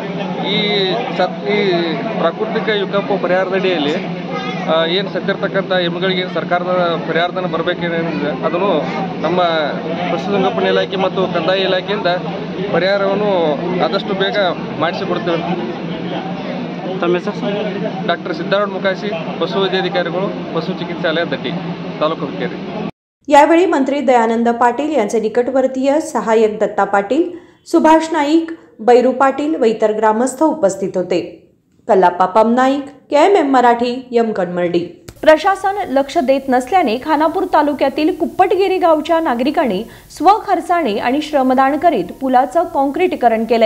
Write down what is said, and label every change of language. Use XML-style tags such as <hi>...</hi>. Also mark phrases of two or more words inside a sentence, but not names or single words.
<kn>ಈ ಪ್ರಾಕೃತಿಕ ವಿಕೋಪ ಪರಿಹಾರದಡಿಯಲ್ಲಿ ಏನು ಸತ್ತಿರ್ತಕ್ಕಂಥ ಎಮ್ಮೆಗಳಿಗೆ ಸರ್ಕಾರದ ಪರಿಹಾರಧನ ಬರಬೇಕೇನಿದೆ ಅದನ್ನು ನಮ್ಮ ಪಶುಸಂಗೋಪನಾ ಇಲಾಖೆ ಮತ್ತು ಕಂದಾಯ ಇಲಾಖೆಯಿಂದ ಪರಿಹಾರವನ್ನು ಆದಷ್ಟು ಬೇಗ ಮಾಡಿಸಿಕೊಡ್ತೇವೆ. ತಮ್ಮ ಹೆಸರು? ಡಾಕ್ಟರ್ ಸಿದ್ಧಾರೂಢ ಮುಕಾಶಿ, ಪಶುವೈದ್ಯಾಧಿಕಾರಿಗಳು, ಪಶು ಚಿಕಿತ್ಸಾಲಯ ದಟ್ಟಿ, ತಾಲೂಕು ಹುಕ್ಕೇರಿ.</kn> <mr>यावेळी मंत्री दयानंद पाटील यांचे निकटवर्तीय सहाय्यक दत्ता पाटील, सुभाष नाईक, बैरू पाटील व इतर ग्रामस्थ उपस्थित होते. कल्लाप्पा पमनाईक, KMM मराठी, यमकणमर्डी. प्रशासन लक्ष देत नसल्याने खानापूर तालुक्यातील कुप्पटगिरी गावच्या नागरिकांनी स्वखर्चाने आणि श्रमदान करीत पुलाचं काँक्रीटीकरण केलंय.</mr>